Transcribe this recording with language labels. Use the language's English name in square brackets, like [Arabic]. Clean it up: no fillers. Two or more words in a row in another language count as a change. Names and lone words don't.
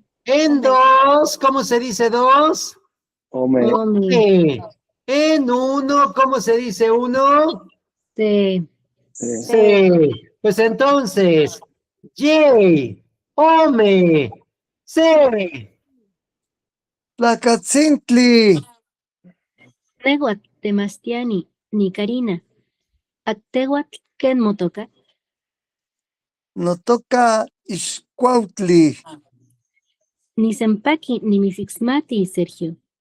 [Spanish] En dos, ¿cómo se dice dos? [Nahuatl languages] Ome. Ome, [Spanish] En uno, ¿cómo se dice uno? [Nahuatl languages] Se, [Spanish] Sí. Pues entonces, [Nahuatl languages] Yay, Ome, Se. Tlacatzintli. Nehuatl Temastiani, ni Karina. Actehuatl ken motoca. Notoca Ixcuautli. Ni Sempaki, ni Misixmati, Sergio.